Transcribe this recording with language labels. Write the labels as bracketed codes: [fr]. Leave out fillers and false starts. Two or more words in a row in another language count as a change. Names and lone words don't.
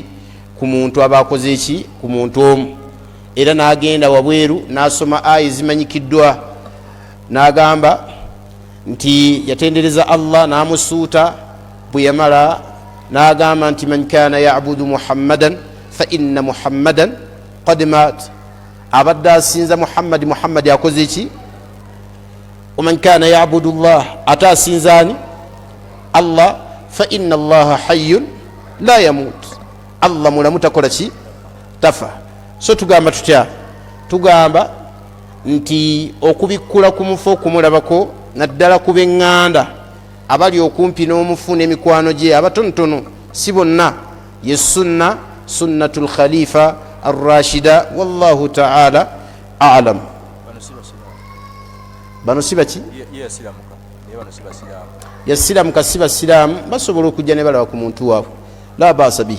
[lg] ku muntu aba akoze ki ku muntu omu era n'agenda wabweru n'asoma aya zimanyikiddwa n'agamba nti yatendereza Allah n'amusuuta bwe yamala n'agamba nti [ar] من كان يعبد محمدا فإن محمدا قد مات [lg] abadde asinza Muhammad yakoze ki [ar] ومن كان يعبد الله [lg] ate asinzaani Allah [ar] فإن الله حي لا يموت [lg] Allah mulamu takola ki tafa so tugamba tutya tugamba nti okubikkula ku mufu okumulabako naddala ku b'eŋŋanda abali okumpi n'omufu n'emikwano gye abatonotono si bonna ye [ar] سنة الخلفاء الراشدين والله تعالى أعلم. [lg] Bano si baki yasiramuka si basiraamu basobola okujja ne balaba ku muntu waabwe [ar] لا بأس به.